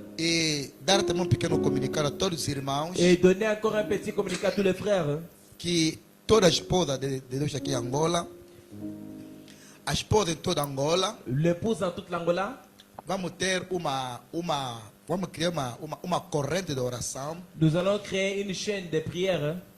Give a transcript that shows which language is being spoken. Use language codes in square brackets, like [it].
[pt] e dar também um pequeno comunicado a todos os irmãos [fr] et donner encore un petit communiqué à tous les frères [pt] que toda a esposa de Deus aqui em Angola, a esposa em toda Angola, [fr] l'épouse dans toute l'Angola. [pt] vamos ter vamos criar uma corrente de oração. [fr] Nous allons créer une chaîne de prières.